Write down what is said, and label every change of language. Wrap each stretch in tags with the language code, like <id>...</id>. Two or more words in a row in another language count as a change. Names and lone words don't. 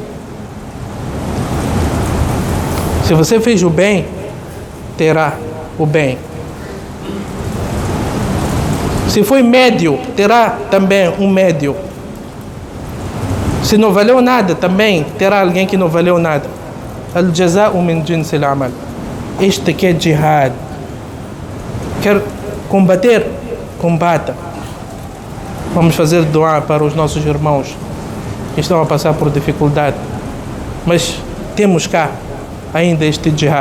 <pt>Se você fez o bem, terá o bem. Se foi médio, terá também um médio. Se não valeu nada, também terá alguém que não valeu nada.</pt> <ar>الجزاء من جنس العمل.</ar> <pt>Este que é jihad. Quer combater? Combata. Vamos fazer dua para os nossos irmãos que estão a passar por dificuldade. Mas temos cá ainda este jihad.</pt>